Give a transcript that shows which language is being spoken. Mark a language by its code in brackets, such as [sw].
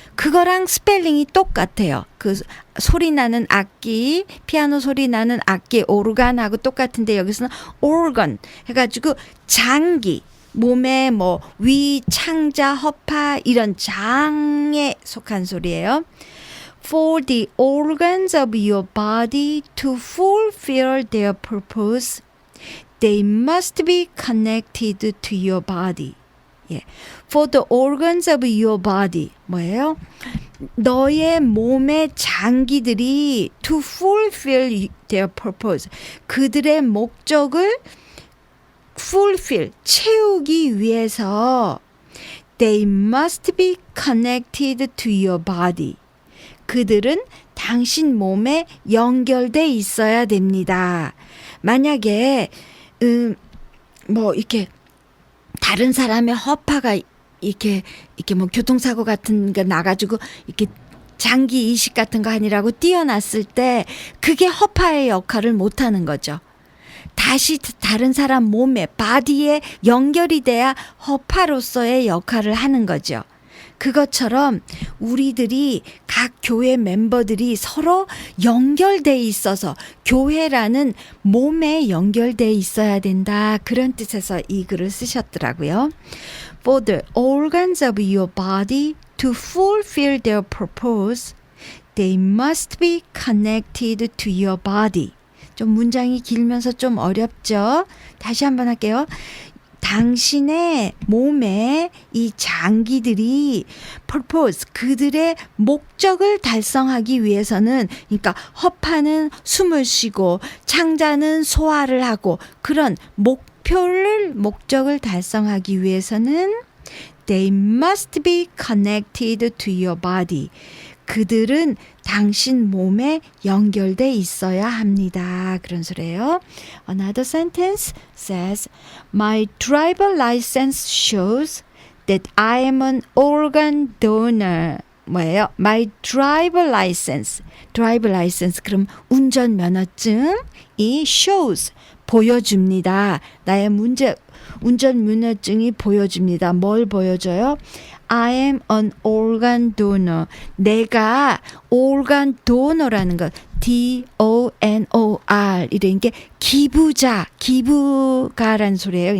[ko] 그거랑 스펠링이 똑같아요. 그 소리 나는 악기, 피아노 소리 나는 악기 오르간하고 똑같은데 여기서는 organ 해가지고 장기. 몸에 뭐 위, 창자, 허파 이런 장에 속한 소리예요. [en] For the organs of your body to fulfill their purpose, they must be connected to your body. [ko] 예. [en] For the organs of your body. [ko] 뭐예요? 너의 몸의 장기들이 [en] to fulfill their purpose. [ko] 그들의 목적을 [en] fulfill, [ko] 채우기 위해서 [en] they must be connected to your body. [ko] 그들은 당신 몸에 연결돼 있어야 됩니다. 만약에 뭐 이렇게 다른 사람의 허파가 이렇게 뭐 교통사고 같은 거 나가지고 이렇게 장기 이식 같은 거 아니라고 띄어놨을 때 그게 허파의 역할을 못하는 거죠. 다시 다른 사람 몸에 바디에 연결이 돼야 허파로서의 역할을 하는 거죠. 그것처럼 우리들이 각 교회 멤버들이 서로 연결돼 있어서 교회라는 몸에 연결돼 있어야 된다. 그런 뜻에서 이 글을 쓰셨더라고요. [en] For the organs of your body to fulfill their purpose, they must be connected to your body. [ko] 좀 문장이 길면서 좀 어렵죠? 다시 한번 할게요. 당신의 몸에 이 장기들이 purpose, 그들의 목적을 달성하기 위해서는, 그러니까 허파는 숨을 쉬고 창자는 소화를 하고 그런 목적을 달성하기 위해서는 [en] they must be connected to your body. [ko] 그들은 당신 몸에 연결돼 있어야 합니다. 그런 소리예요. [en] Another sentence says, My driver license shows that I am an organ donor. [ko] 뭐예요? [en] My driver license. driver license. [ko] 그럼 운전면허증이 shows. 보여줍니다. 나의 운전면허증이 보여줍니다. 뭘 보여줘요? [en] I am an organ donor. [ko] 내가 organ donor라는 것, D-O-N-O-R 이런 게 기부가란 소리예요.